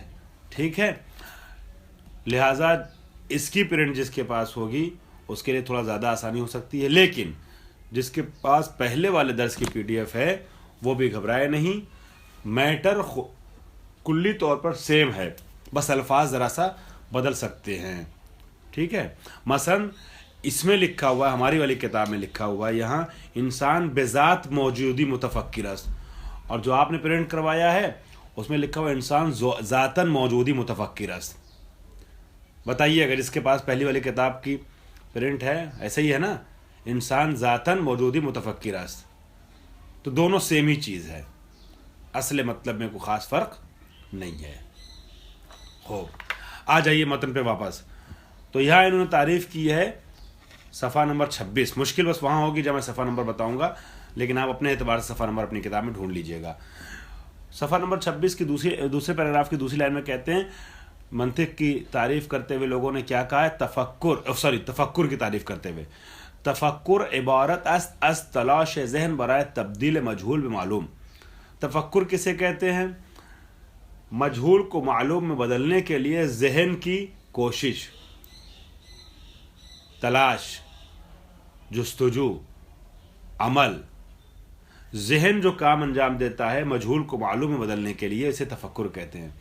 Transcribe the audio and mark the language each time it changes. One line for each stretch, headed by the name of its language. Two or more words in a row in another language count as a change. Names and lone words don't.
Urdu: ٹھیک ہے، لہٰذا اس کی پرنٹ جس کے پاس ہوگی اس کے لیے تھوڑا زیادہ آسانی ہو سکتی ہے، لیکن جس کے پاس پہلے والے درس کی PDF ہے وہ بھی گھبرائے نہیں. میٹر کلی طور پر سیم ہے، بس الفاظ ذرا سا بدل سکتے ہیں. ٹھیک ہے، مثلا اس میں لکھا ہوا ہے، ہماری والی کتاب میں لکھا ہوا ہے یہاں
Persian: انسان بذات موجودی متفکر است،
Urdu: اور جو آپ نے پرنٹ کروایا ہے اس میں لکھا ہوا
Persian: انسان ذاتاً موجودی متفکر است.
Urdu: بتائیے اگر اس کے پاس پہلی والی کتاب کی پرنٹ ہے، ایسا ہی ہے نا،
Persian: انسان ذاتاً موجودی متفکر است،
Urdu: تو دونوں سیم ہی چیز ہے، اصل مطلب میں کوئی خاص فرق نہیں ہے. خوب، آ جائیے متن پہ واپس. تو یہاں انہوں نے تعریف کی ہے صفحہ نمبر 26. مشکل بس وہاں ہوگی جب میں صفحہ نمبر بتاؤں گا، لیکن آپ اپنے اعتبار سے صفحہ نمبر اپنی کتاب میں ڈھونڈ لیجئے گا. صفحہ نمبر 26 کی دوسرے پیراگراف کی دوسری لائن میں کہتے ہیں منطق کی تعریف کرتے ہوئے لوگوں نے کیا کہا ہے؟ تفکر کی تعریف کرتے ہوئے،
Persian: تفکر عبارت است از تلاش ذہن برائے تبدیل مجہول بمعلوم.
Urdu: تفکر کسے کہتے ہیں؟ مجہول کو معلوم میں بدلنے کے لیے ذہن کی کوشش، تلاش، جستجو، عمل. ذہن جو کام انجام دیتا ہے مجہول کو معلوم میں بدلنے کے لیے، اسے تفکر کہتے ہیں.